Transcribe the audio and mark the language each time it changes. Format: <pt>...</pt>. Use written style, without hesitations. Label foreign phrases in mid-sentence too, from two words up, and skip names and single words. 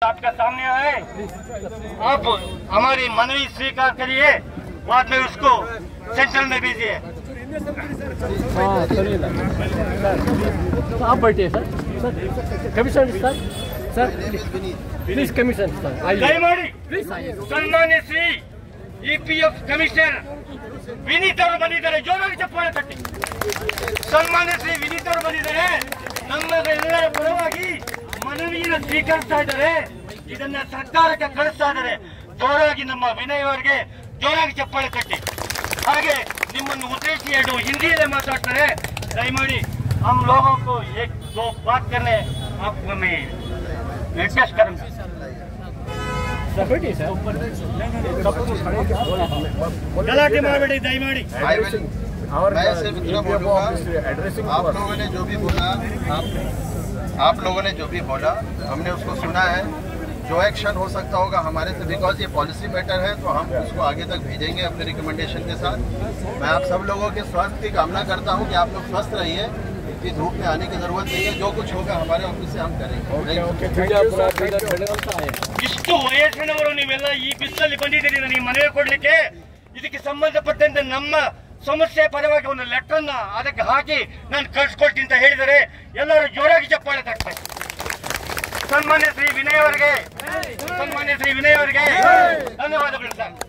<hi>आपके सामने आए, आप हमारी मनवी स्वीकार करिए, बाद में उसको सेंट्रल में भेजिए। आप बैठिए सर। कमिश्नर सर प्लीज कमिश्नर सर</hi> <kn>ದಯಮಾಡಿ ಸನ್ಮಾನ್ಯ ಶ್ರೀ EPF ಕಮಿಷನರ್ ವಿನೀತ್ ಅವರು ಬಂದಿದ್ದಾರೆ, ಜೋರಾಗಿ ಚಪ್ಪಾಳೆ ತಟ್ಟಿ. ಸನ್ಮಾನ್ಯ ಶ್ರೀ ವಿನೀತ್ ಅವರು ಬಂದಿದ್ದಾರೆ, ನಮ್ಮ ಎಲ್ಲರ ಪರವಾಗಿ ಮನವಿಯನ್ನು ಸ್ವೀಕರಿಸ್ತಾ ಇದ್ದಾರೆ, ಇದನ್ನ ಸರ್ಕಾರಕ್ಕೆ ಕಳಿಸ್ತಾ ಇದ್ದಾರೆ. ಜೋರಾಗಿ ನಮ್ಮ ವಿನಯ್ ಅವರಿಗೆ ಜೋರಾಗಿ ಚಪ್ಪಾಳೆ ತಟ್ಟಿ. ಹಾಗೆ ನಿಮ್ಮನ್ನು ಉದ್ದೇಶಿಸಿ ಎರಡು ಹಿಂದಿಯಲ್ಲೇ ಮಾತಾಡ್ತಾರೆ.</kn> <hi>ದಯಮಾಡಿ हम लोगों को एक दो बात करने आपको मैं रिक्वेस्ट करूंगा.</hi> <kn>ಗಲಾಟೆ ಮಾಡಬೇಡಿ ದಯಮಾಡಿ.</kn> <hi>मैं सिर्फ इतना बोलूंगा, आप लोगों ने जो भी बोला, आप लोगों ने जो भी बोला हमने उसको सुना है. जो एक्शन हो सकता होगा हमारे से, बिकॉज ये</hi> <en>policy matter</en> <hi>है तो हम उसको आगे तक भेजेंगे अपने रिकमेंडेशन के साथ. मैं आप सब लोगों के स्वास्थ्य की कामना करता हूँ कि आप लोग स्वस्थ रहिए, कि धूप में आने की जरूरत नहीं है. जो कुछ होगा हमारे ऑफिस से हम करेंगे.</hi> <kn>ಇಷ್ಟು ವಯಸ್ಸಿನವರು ನೀವೆಲ್ಲ ಈ ಬಿಸಿಲಲ್ಲಿ ಬಂದಿದ್ದೀರಿ ನನಗೆ ಮನವಿ ಕೊಡ್ಲಿಕ್ಕೆ. ಇದಕ್ಕೆ ಸಂಬಂಧಪಟ್ಟಂತೆ ನಮ್ಮ ಸಮಸ್ಯೆ ಪರವಾಗಿ ಒಂದು ಲೆಟರ್ ಅನ್ನ ಅದಕ್ಕೆ ಹಾಕಿ ನಾನು ಕಳ್ಸಿಕೊಡ್ತೀನಿ ಅಂತ ಹೇಳಿದರೆ ಎಲ್ಲರೂ ಜೋರಾಗಿ ಚಪ್ಪಾಳೆ ತಟ್ತಾರೆ. ಸನ್ಮಾನ್ಯ ಶ್ರೀ ವಿನಯ್ ಅವರಿಗೆ ಧನ್ಯವಾದಗಳು ಸರ್.</kn>